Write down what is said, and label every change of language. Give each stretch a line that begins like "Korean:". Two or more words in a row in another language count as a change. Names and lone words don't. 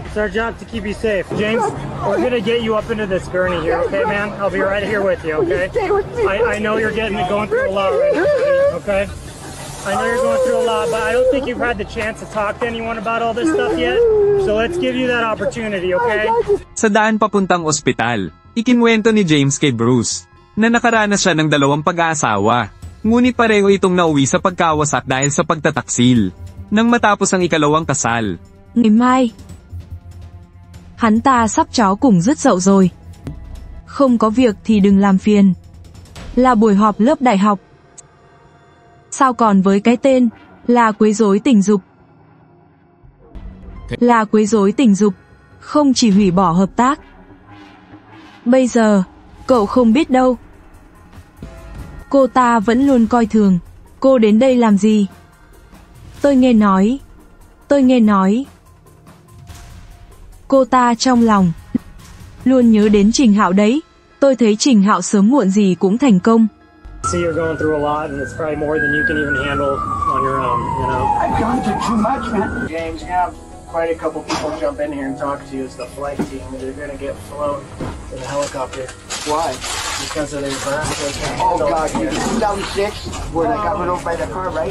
English: It's our job to keep you safe. James, we're gonna get you up into this gurney here, okay, man? I'll be right here with you, okay? Stay with me. I know you're going through a lot right now, okay? I know you're going through a lot, but I don't think you've had the chance to talk to anyone about all this stuff yet. So let's give you that opportunity, okay?
Filipino: Sa daan papuntang ospital, ikinwento ni James kay Bruce na nakaranas siya ng 2 pag-aasawa. Ngunit pareho itong nauwi sa pagkawasak dahil sa pagtataksil. Nang matapos ang ikalawang kasal.
Vietnamese: Ngày mai, hắn ta sắp chó cùng rứt dậu rồi. Không có việc thì đừng làm phiền. Là buổi họp lớp đại học. Sao còn với cái tên là quấy rối tình dục? Là quấy rối tình dục, không chỉ hủy bỏ hợp tác. Bây giờ, Cậu không biết đâu. Cô ta vẫn luôn coi thường. Cô đến đây làm gì? Tôi nghe nói. Cô ta trong lòng luôn nhớ đến Trình Hạo đấy. Tôi thấy Trình Hạo sớm muộn gì cũng thành công.
English: See, you're going through a lot, and it's probably more than you can even handle on your own, you know? I've gone through too much, man. James, you have quite a couple people jump in here and talk to you as the flight team. They're going to get flown in a helicopter. Why? Because of their burns. Oh, God, you 2006, where I got run over by the car, right?